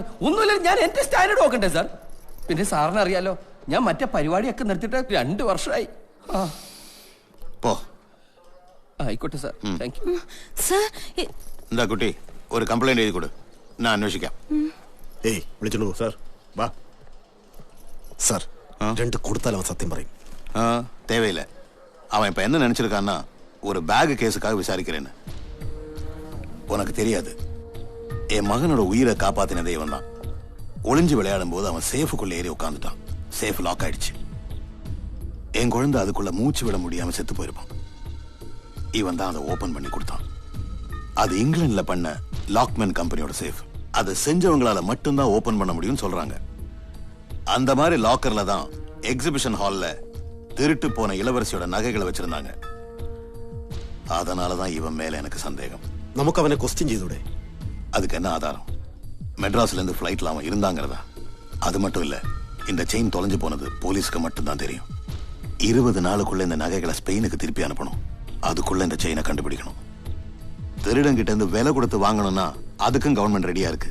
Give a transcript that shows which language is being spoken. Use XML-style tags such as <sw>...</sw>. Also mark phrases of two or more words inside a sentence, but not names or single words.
<ml>ഒന്നുമില്ല, ഞാൻ എന്റെ സ്റ്റാൻഡേർഡ് നോക്കണ്ടേ സാർ? പിന്നെ സാറിന് അറിയാലോ, ഞാൻ മറ്റേ പരിപാടിയൊക്കെ നിർത്തിയിട്ട് 2 വർഷമായി. പോ. ആയിക്കോട്ടെ സാർ,</ml> <en>thank you.</en> <ml>സാർ, എന്താ കുട്ടി, ഒരു കംപ്ലൈന്റ് എഴുതി കൊടു, ഞാൻ അന്വേഷിക്കാം. ഏയ്, വിളിച്ചോളൂ സാർ. വാ സാർ. 2 കൊടുത്താൽ അവൻ സത്യം പറയും.</ml> <ta>தேவையில்லை. அவன் இப்ப என்ன நினைச்சிருக்கான்னா, ஒரு பேக் கேஸுக்காக விசாரிக்கிறேன்னு. உனக்கு தெரியாது, என் மகனோட உயிரை காப்பாத்தின தெய்வம் தான். ஒளிஞ்சு விளையாடும் போது அவன் சேஃபுக்குள்ள ஏறி உட்காந்துட்டான். சேஃப் லாக் ஆயிடுச்சு. என் குழந்தை அதுக்குள்ள மூச்சு விட முடியாம செத்து போயிருப்பான். இவன் தான் அதை ஓபன் பண்ணி கொடுத்தான். அது இங்கிலாந்துல பண்ண லாக்மேன் கம்பெனியோட சேஃப். அதை செஞ்சவங்களால மட்டும்தான் ஓபன் பண்ண முடியும்னு சொல்றாங்க. அந்த மாதிரி லாக்கர்ல தான் எக்ஸிபிஷன் ஹால்ல திருட்டு போன இளவரசியோட நகைகளை வச்சிருந்தாங்க. அதனாலதான் இவன் மேல எனக்கு சந்தேகம்.</ta> <ml>നമുക്ക് അവനെ ക്വസ്റ്റ്യൻ ചെയ്തൂടെ?</ml> <ta>அதுக்கு என்ன ஆதாரம்? மெட்ராஸ்ல இருந்து ஃபிளைட்ல அவன் இருந்தாங்கிறதா? அது மட்டும் இல்ல, இந்த செயின் தொலைஞ்சு போனது போலீஸ்க்கு மட்டும்தான் தெரியும். 20 நாளுக்குள்ள இந்த நகைகளை ஸ்பெயினுக்கு திருப்பி அனுப்பணும். அதுக்குள்ள இந்த செயினை கண்டுபிடிக்கணும். திருடங்கிட்ட இருந்து விலை கொடுத்து வாங்கணும்னா அதுக்கும் கவர்மெண்ட் ரெடியா இருக்கு.</ta>